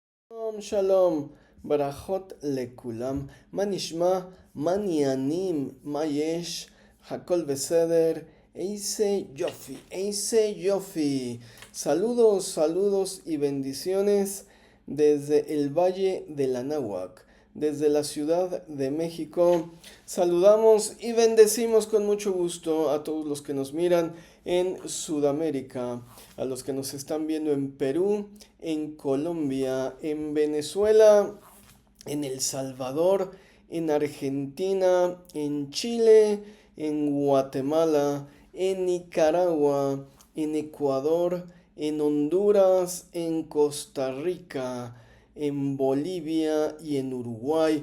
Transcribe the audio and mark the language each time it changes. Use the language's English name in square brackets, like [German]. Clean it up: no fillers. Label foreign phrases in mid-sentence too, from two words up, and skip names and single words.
[Hebrew] שלום, שלום, ברכות לכולם, מה נשמע, מה עניינים, מה יש, הכל בסדר, איזה יופי. [Spanish] Saludos, saludos y bendiciones desde el Valle del Anáhuac, desde la Ciudad de México. Saludamos y bendecimos con mucho gusto a todos los que nos miran en Sudamérica, a los que nos están viendo en Perú, en Colombia, en Venezuela, en El Salvador, en Argentina, en Chile, en Guatemala, en Nicaragua, en Ecuador, en Honduras, en Costa Rica, en Bolivia y en Uruguay.